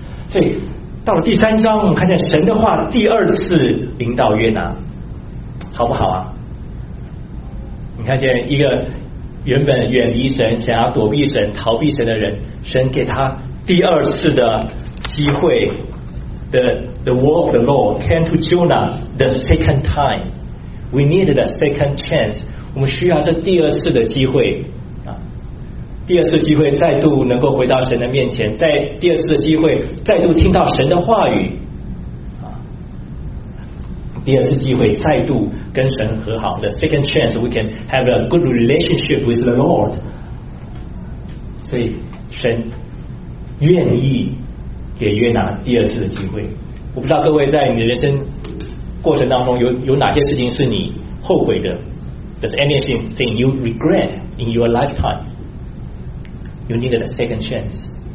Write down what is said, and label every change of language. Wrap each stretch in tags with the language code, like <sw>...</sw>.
<zh>所以到了第三章，我们看见神的话第二次临到约拿，好不好啊？你看见一个原本远离神，想要躲避神、逃避神的人，神给他第二次的机会。</zh> <en>The word of the Lord came to Jonah the second time. We need the second chance.</en> <zh>我们需要这第二次的机会，第二次机会再度能够回到神的面前，在第二次的机会再度听到神的话语第二次机会再度跟神和好。</zh> <en>The second chance we can have a good relationship with the Lord.</en> <zh>所以神愿意给约拿第二次的机会。我不知道各位在你的人生过程当中 有哪些事情是你后悔的。</zh> <en>Does anything you regret in your lifetime? You needed a second chance.</en>